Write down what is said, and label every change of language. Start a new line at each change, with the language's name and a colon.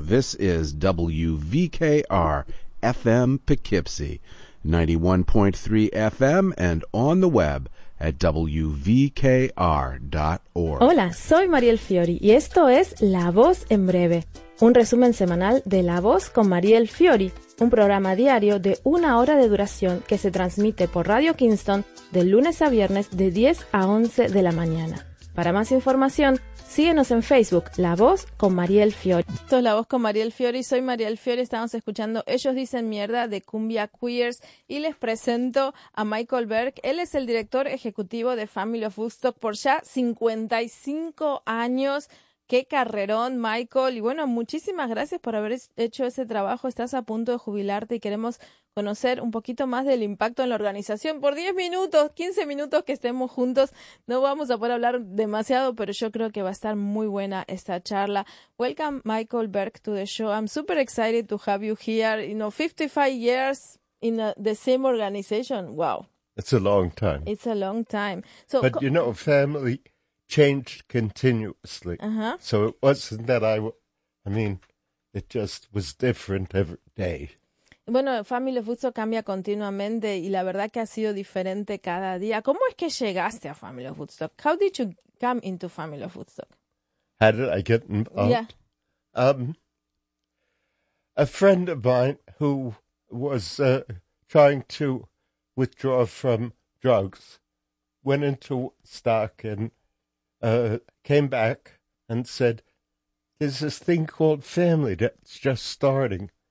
English: This is WVKR FM Poughkeepsie, 91.3 FM and on the web at WVKR.org.
Spanish: Hola, soy Mariel Fiori y esto es La Voz en Breve, un resumen semanal de La Voz con Mariel Fiori, un programa diario de una hora de duración que se transmite por Radio Kingston de lunes a viernes de 10 a 11 de la mañana. Para más información, síguenos en Facebook, La Voz con Mariel Fiori. Esto es La Voz con Mariel Fiori, soy Mariel Fiori, estamos escuchando Ellos Dicen Mierda de Cumbia Queers y les presento a Michael Berg. Él es el director ejecutivo de Family of Woodstock por ya 55 años. ¡Qué carrerón, Michael! Y bueno, muchísimas gracias por haber hecho ese trabajo. Estás a punto de jubilarte y queremos conocer un poquito más del impacto en la organización. Por 10 minutos, 15 minutos que estemos juntos, no vamos a poder hablar demasiado, pero yo creo que va a estar muy buena esta charla.
English: Welcome, Michael Berg, to the show. I'm super excited to have you here. You know, 55 years in the same organization. Wow. It's a long time. It's a long time. So, but you know, family changed continuously. Uh-huh. So it wasn't that I mean, it just was different every day.
Spanish: Bueno, Family of Woodstock cambia continuamente y la verdad que ha sido diferente cada día. ¿Cómo es que llegaste a Family of Woodstock?
English: How did you come into Family of Woodstock? How did I get involved? Yeah. A friend of mine who was trying to withdraw from drugs went into Woodstock and came back and said, there's this thing called family that's just starting.